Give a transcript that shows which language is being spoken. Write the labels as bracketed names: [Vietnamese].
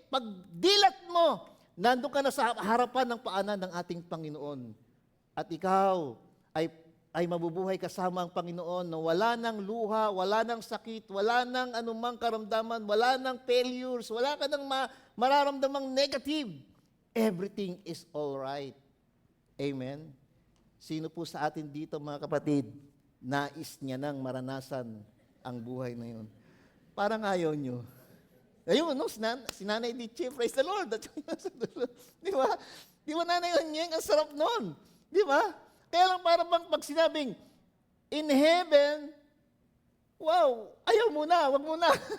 [Filipino] Pag dilat mo, nandun ka na sa harapan ng paanan ng ating Panginoon. At ikaw ay mabubuhay kasama ang Panginoon na wala ng luha, wala ng sakit, wala ng anumang karamdaman, wala ng failures, wala ka ng mararamdamang negative. [English] Everything is all right. Amen? [Filipino] Sino po sa atin dito, mga kapatid, nais niya nang maranasan ang buhay na yun? Parang ayaw nyo. Ayun, no? Si Nanay Diche, [English] praise the Lord. [Filipino] Di ba? Di ba, Nanay Onyeng, ang sarap nun. Di ba? Kaya lang para bang pag sinabing, in heaven, wow, ayaw muna, wag muna.